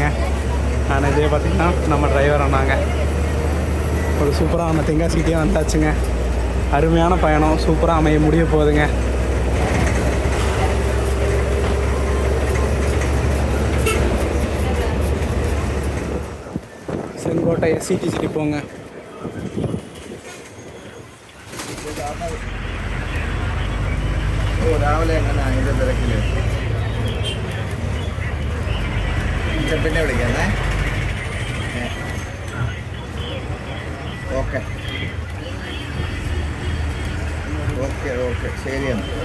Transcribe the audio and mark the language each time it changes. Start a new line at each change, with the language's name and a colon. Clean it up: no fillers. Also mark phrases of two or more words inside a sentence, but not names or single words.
Tamil: ஆனால் இதே பார்த்திங்கன்னா நம்ம டிரைவர் அண்ணாங்க. ஒரு சூப்பராக நம்ம தென்காசிக்கிட்டே வந்தாச்சுங்க. அருமையான பயணம் சூப்பராக அமைய முடிய போகுதுங்க. செங்கோட்டை எஸ்சிடிசிட்டி போங்க.
Malayalam: രാവിലെ എങ്ങനെ അതിൻ്റെ തിരക്കിൽ പിന്നെ വിളിക്കാന്നേ. ഓക്കെ ഓക്കെ ഓക്കെ ശരിയാണ്.